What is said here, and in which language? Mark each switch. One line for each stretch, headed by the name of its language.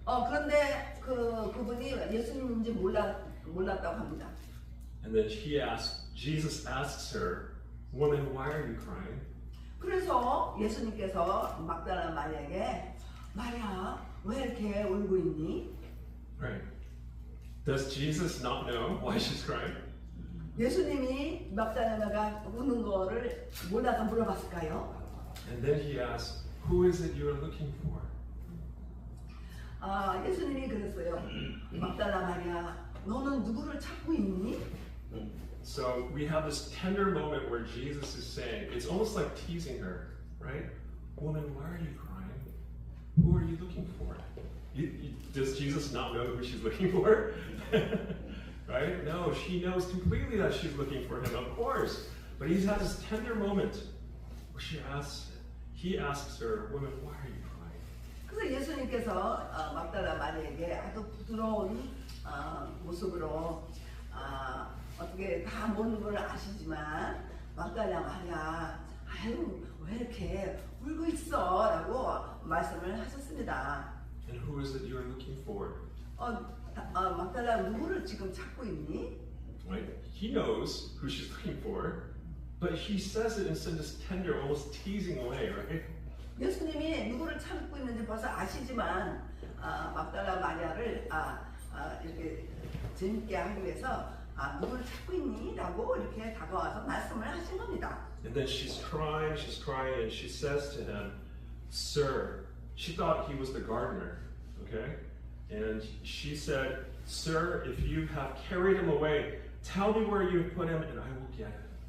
Korean: 그런데 그분이 예수님인지 몰랐다고 합니다.
English: And then Jesus asks her, "Woman, why are you crying?"
Korean: 그래서 예수님께서 막달라 마리아에게 마리아 왜 이렇게 울고 있니?
English: Right. Does Jesus not know why she's crying?
Korean: 예수님이 막달라가 우는 거를 몰라서 물어봤을까요?
English: And then he asks, "Who is it you are looking for?"
Korean: 예수님이 그랬어요. 막달라 마리아, 너는 누구를 찾고 있니?
English: So we have this tender moment where Jesus is saying, it's almost like teasing her, right? Woman, why are you crying? Who are you looking for? Does Jesus not know who she's looking for? Right? No, she knows completely that she's looking for him, of course. But he's had this tender moment where he asks her, "Woman, why are you crying?"
Korean: 그래서 예수님께서 막달라 마리아에게 아주 부드러운 모습으로 어떻게 다 모르는 걸 아시지만 막달라 마리아, 아유 이렇게 울고 있어라고 말씀을 하셨습니다.
English: And who is it you're looking for?
Korean: 막달라 누구를 지금 찾고 있니?
English: Right? He knows who she's looking for, but he says it in such a tender, almost teasing way, right?
Korean: 예수님이 누구를 찾고 있는지 벌써 아시지만 막달라 마리아를 이렇게 재밌게 하기 위해서 누구를 찾고 있니? 라고 이렇게 다가와서 말씀을 하신 겁니다.
English: And then she's crying, and she says to him, Sir, she thought he was the gardener, okay? And she said, Sir, if you have carried him away, tell me where you put him and I will get him.